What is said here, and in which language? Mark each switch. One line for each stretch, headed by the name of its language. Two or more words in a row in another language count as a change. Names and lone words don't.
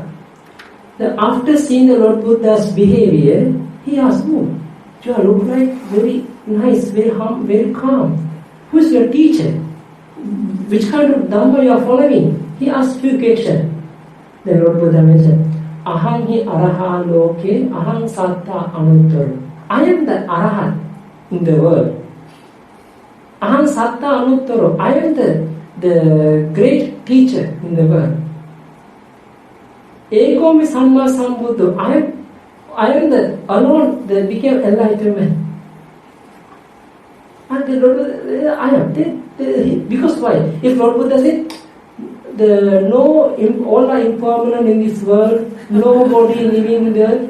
English: Then after seeing the Lord Buddha's behavior, he asked, "Oh, you look like very nice, very calm. Who is your teacher? Which kind of Dhamma you are following?" He asked few questions. The Lord Buddha mentioned,
Pali: "Aham hi araha loke, aham satta anuttaro."
English: I am the arahat in the world.
Pali: Aham satta anuttaro.
English: I am the great teacher in the world.
Pali: Ekomi samma sambuddho.
English: I am the alone that became enlightenment. And the Lord Buddha, I am. Because why? If Lord Buddha said, all are impermanent in this world, nobody living there.